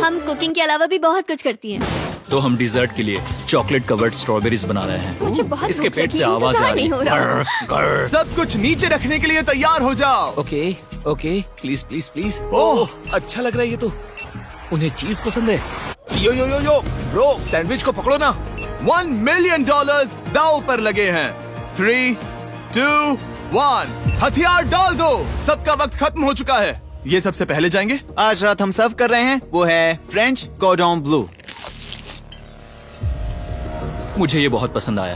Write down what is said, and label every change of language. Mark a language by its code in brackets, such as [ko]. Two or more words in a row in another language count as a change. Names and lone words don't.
[hi] हम कुकिंग के अलावा भी बहुत कुछ करती हैं। तो हम डिजर्ट के लिए [en] chocolate covered strawberries [hi] बना रहे हैं। मुझे बहुत इसके भूख पेट लगी, से आवाज आ इंतजार रही नहीं हो रहा। है। सब कुछ नीचे रखने के लिए तैयार हो जाओ। [en] okay okay, please please please. [hi] ओह, अच्छा लग रहा है ये तो। उन्हें चीज पसंद है। [en] yo yo yo yo bro, [hi] सैंडविच को पकड़ो ना। $1 मिलियन दाव पर लगे हैं। 3, 2, 1, हथियार डाल दो। सबका वक्त खत्म हो चुका है। ये सबसे पहले जाएंगे। आज रात हम सर्व कर रहे हैं वो है फ्रेंच कॉर्डन ब्लू। मुझे ये बहुत पसंद आया।